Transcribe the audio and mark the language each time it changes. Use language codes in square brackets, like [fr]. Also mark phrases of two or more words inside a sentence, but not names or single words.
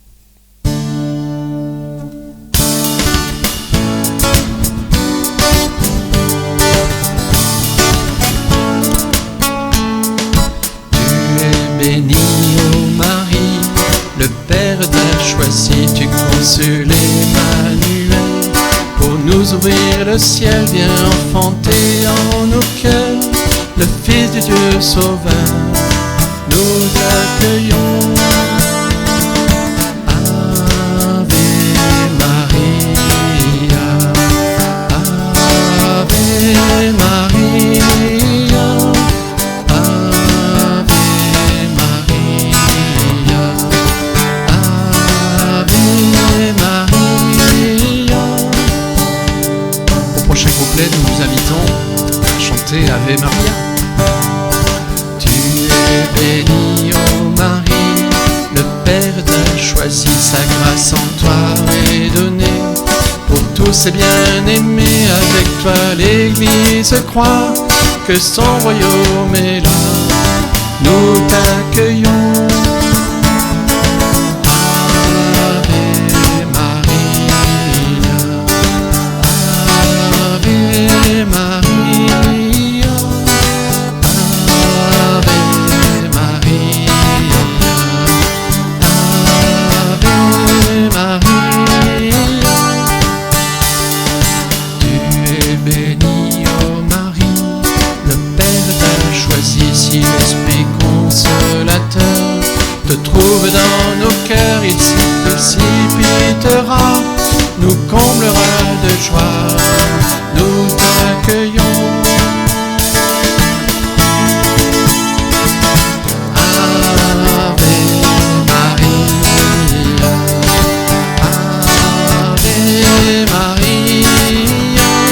[fr] Béni, ô Marie, le Père t'a choisi, tu consoles Emmanuel. Pour nous ouvrir le ciel, viens enfanter en nos cœurs le Fils du Dieu Sauveur. Nous t'accueillons. [la] Ave Maria, Ave Maria, Ave Maria, Ave Maria. [fr] Au prochain couplet, nous vous invitons à chanter Ave Maria. Tu es bénie, ô Marie, le Père t'a choisi, sa grâce en toi est donnée. Pour tous est bien aimé, avec toi l'Église croit que son royaume est là. Nous t'accueillons. [la] Ave Maria, Ave Maria, Ave Maria, Ave Maria. [fr] Tu es bénie, ô Marie, le Père t'a choisi, si l'Esprit consolateur te trouve dans nos cœurs, il s'y précipitera, nous comblera de joie, nous t'accueillons. [la] Ave Maria, Ave Maria,